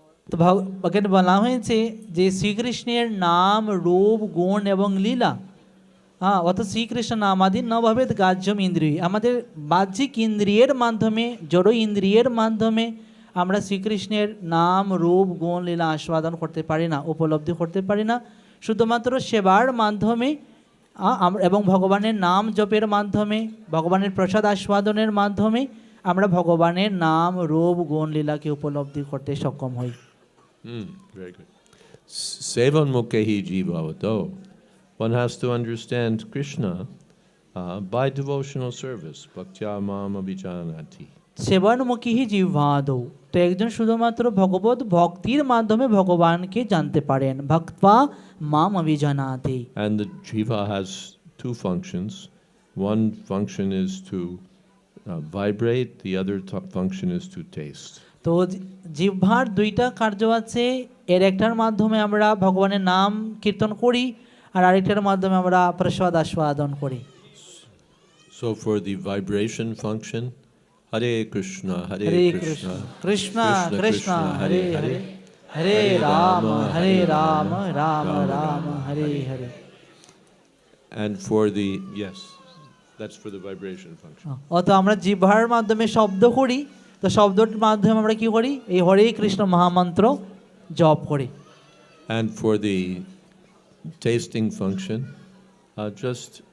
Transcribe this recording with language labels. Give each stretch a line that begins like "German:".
Bangla: তো এখানে বলা হয়েছে যে শ্রীকৃষ্ণের নাম রূপ গুণ এবং লীলা অর্থাৎ শ্রীকৃষ্ণ
Sanskrit: নামাদি নভবেদ গ্রাহ্যম ইন্দ্রিয়,
Bangla: আমাদের বাহ্যিক ইন্দ্রিয়ের মাধ্যমে জড় ইন্দ্রিয়ের মাধ্যমে আমরা শ্রীকৃষ্ণের নাম রূপ গুণ লীলা আস্বাদন করতে পারি না, উপলব্ধি করতে পারি না। শুধুমাত্র সেবার মাধ্যমে এবং ভগবানের নাম জপের মাধ্যমে ভগবানের প্রসাদ আস্বাদনের মাধ্যমে আমরা ভগবানের নাম রূপ গুণ লীলাকে উপলব্ধি করতে সক্ষম হই।
English: Very good.
Sanskrit: Sevan mukhi jivado.
English: One has to understand Krishna by devotional service.
Sanskrit: Bhaktya mam abhijanati. সেবনমুখী জিহ্বাদৌ,
Bangla: তো একজন শুধুমাত্র ভগবত ভক্তির মাধ্যমে ভগবানকে জানতে পারেন।
Sanskrit: ভক্ত্বা মাম অভিজানাতি।
English: And the jiva has two functions. One function is to vibrate, the other function is to taste.
Bangla: তো জিহ্বার দুইটা কার্য আছে, এর একটার মাধ্যমে আমরা ভগবানের নাম কীর্তন করি আর আরেকটার মাধ্যমে আমরা প্রসাদ আস্বাদন করি।
English: So for the vibration function, Hare Krishna, Hare Krishna,
Sanskrit: Krishna Krishna Hare Hare, Hare Rama, Hare Rama, Rama Rama, Hare Hare.
English: And for the, yes, that's for the vibration function.
Bangla: অত আমরা জিহ্বার মাধ্যমে শব্দ করি, তো শব্দের মাধ্যমে আমরা কি করি, এই হরে কৃষ্ণ মহামন্ত্র জপ করি।
English: And for the tasting function, just